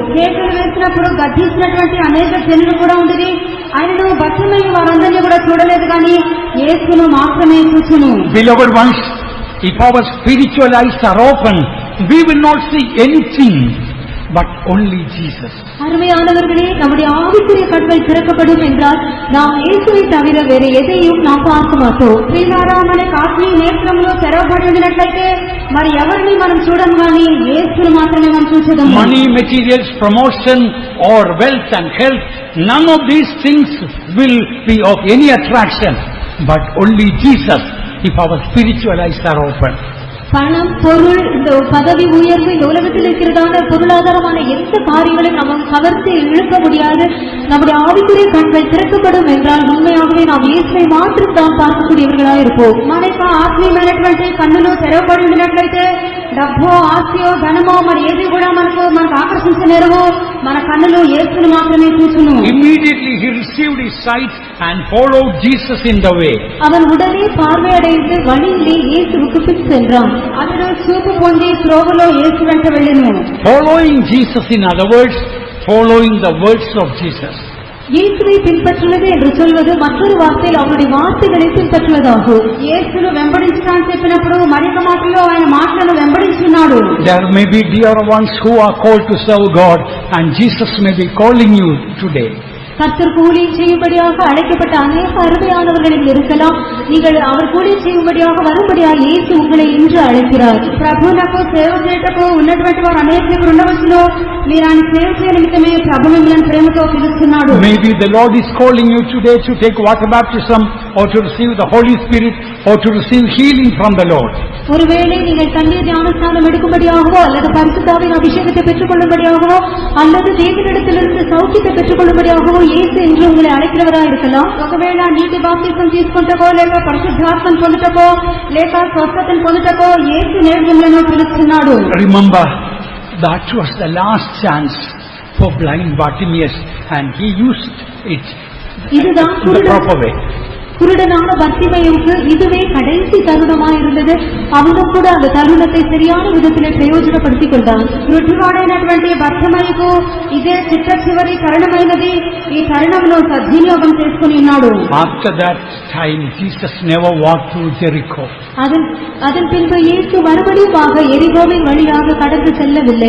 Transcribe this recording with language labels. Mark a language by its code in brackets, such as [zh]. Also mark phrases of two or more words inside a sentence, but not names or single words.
[te] కేకలు వేసినప్పుడు గర్జించినటువంటి అనేక జనులు కూడా ఉండేది, ఆయనను భక్తిమయ్య వారందరినీ కూడా చూడలేదు, కానీ యేసును మాత్రమే చూచెను. [en] Beloved ones, if our spiritual eyes are open, we will not see anything but only Jesus. [ta] அருமையானவர்களே, நம்முடைய ஆவிக்குரிய கண்கள் திறக்கப்படும் என்றால் நாம் இயேசுவை தவிர வேற எதையும் நாம் பார்க்க மாட்டோம். [te] ప్రియులారా, మనకు ఆత్మీయ నేత్రములు తెరవబడి ఉండినట్లయితే మరి ఎవరిని మనం చూడం, కానీ యేసును మాత్రమే మనం చూసేదము. [en] Money, materials, promotion or wealth and health, none of these things will be of any attraction, but only Jesus, if our spiritual eyes are open. [ta] பணம், பொருள், இந்த பதவி உயர்வு, இந்த உலகத்தில் இருக்கிறதான பொருளாதாரமான எந்த காரியங்களையும் நம்ம கவர்ந்து இழுக்க முடியாது. நம்முடைய ஆவிக்குரிய கண்கள் திறக்கப்படும் என்றால் உண்மையாகவே நாம் இயேசுவை மாத்திரம் தான் பார்க்கக்கூடியவர்களாக இருப்போம். [te] మనకు ఆత్మీయమైనటువంటి కన్నులు తెరవబడి ఉండినట్లయితే డబ్బో, ఆస్తియో, ధనమో మరి ఏది కూడా మనకు ఆకర్షించలేరు. మన కన్నులు యేసును మాత్రమే చూచును. [en] Immediately he received his sight and followed Jesus in the way. [ta] அவன் உடனே பார்வையடைந்து வழியிலே இயேசுவுக்கு பின் சென்றான். [te] అతడు చూపు పొంది త్రోవలో యేసు వెంట వెళ్ళెను. [en] Following Jesus, in other words, following the words of Jesus. [ta] இயேசுவை பின்பற்றுவது என்று சொல்வது மற்றொரு வார்த்தையில் அவருடைய வார்த்தைகளை பின்பற்றுவதாகும். [te] యేసును వెంబడించడానికి చెప్పినప్పుడు మరొక మాటలో ఆయన మాటలను వెంబడించున్నాడు. [en] There may be dear ones who are called to serve God, and Jesus may be calling you today. [ta] கர்த்தருக்கு ஊழியம் செய்யும்படியாக அழைக்கப்பட்ட அநேக அருமையானவர்களும் இருக்கலாம். நீங்கள் அவர் ஊழியம் செய்யும்படியாக வரும்படியாக இயேசு உங்களை இன்று அழைக்கிறார். [te] ప్రభువునకు సేవ చేయటకు ఉన్నటువంటి వారు అనేకులు ఉండవచ్చును. మీరు ఆయన సేవ చేయ నిమిత్తమే ప్రభు మిమ్మల్ని ప్రేమతో పిలుస్తున్నాడు. [en] Maybe the Lord is calling you today to take water baptism or to receive the Holy Spirit or to receive healing from the Lord. [ta] ஒருவேளை நீங்கள் தண்ணீர் ஞானஸ்நானம் எடுக்கும்படியாகவோ அல்லது பரிசுத்தாவின் அபிஷேகத்தை பெற்றுக் கொள்ளும்படியாகவோ அல்லது தேவனிடத்திலிருந்து சௌக்கியத்தை பெற்றுக் கொள்ளும்படியாகவோ இயேசு என்று உங்களை அழைக்கிறவராக இருக்கலாம். [te] ఒకవేళ నీటి బాప్తిసం తీసుకుంటకో లేక పరిశుద్ధాత్మను పొందుటకో లేక స్వస్థతను పొందుటకో యేసు నేడు మిమ్మల్ని పిలుస్తున్నాడు. [en] Remember, that was the last chance for blind Bartimaeus, and he used it in the proper way. [ta] குருடனான பர்த்திமேயுவுக்கு இதுவே கடைசி தருணமாயிருந்தது. அவனும் கூட அந்த தருணத்தை சரியான விதத்திலே பிரயோஜனப்படுத்திக் கொண்டான். [te] గుడ్డివాడైనటువంటి బర్తిమేయుకు ఇదే చిట్ట చివరి తరుణమైనది. ఈ తరుణంలో సద్వినియోగం చేసుకుని ఉన్నాడు. [en] After that time, Jesus never walked through Jericho. [ta] அதன் பின்பு இயேசு மறுபடியுமாக எரிகோவின் வழியாக கடந்து செல்லவில்லை.